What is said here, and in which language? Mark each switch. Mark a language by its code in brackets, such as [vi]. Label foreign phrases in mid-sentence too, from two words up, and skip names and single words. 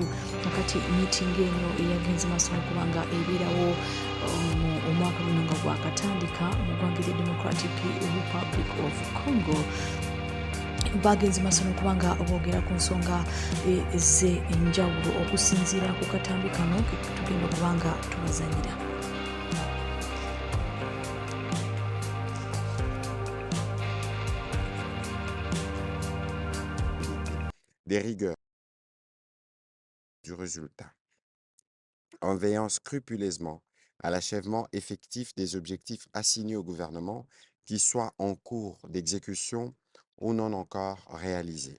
[lg] Wakati meeting eno eyagenze maaso n'okuba nga ebeerawo omwaka guno nga gwakatandika mu ggwanga erya Democratic Republic of Congo bagenze maaso n'okuba nga boogera ku nsonga ez'enjawulo okusinziira ku katambi kano ke tugenda okuba nga tubazanyira. [fr] Des rigueurs du résultat, en veillant scrupuleusement à l'achèvement effectif des objectifs assignés au gouvernement, qu'ils soient en cours d'exécution ou non encore réalisés.